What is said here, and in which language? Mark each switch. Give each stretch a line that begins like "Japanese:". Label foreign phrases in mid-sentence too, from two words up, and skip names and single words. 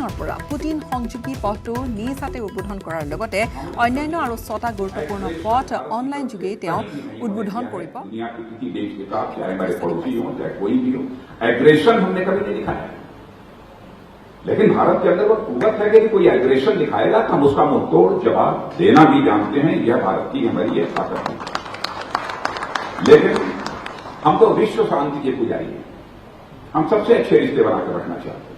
Assamese: সীমাৰ পৰা পুটিন সংযোগী পথটো নিজ হাতে উদ্বোধন কৰাৰ লগতে অন্যান্য আৰু 6টা গুৰুত্বপূৰ্ণ পথ অনলাইন যোগে তেওঁ উদ্বোধন কৰিব।
Hindi: एग्रेशन हमने कभी नहीं दिखाया, लेकिन भारत के अंदर वो कुवत है कि कोई एग्रेशन दिखाएगा तो हम उसका मुंहतोड़ जवाब देना भी जानते हैं। यह भारत की हमारी ये ताकत है। लेकिन हम तो विश्व शांति के पुजारी हैं, हम सबसे अच्छे रिश्ते बनाकर रखना चाहते हैं।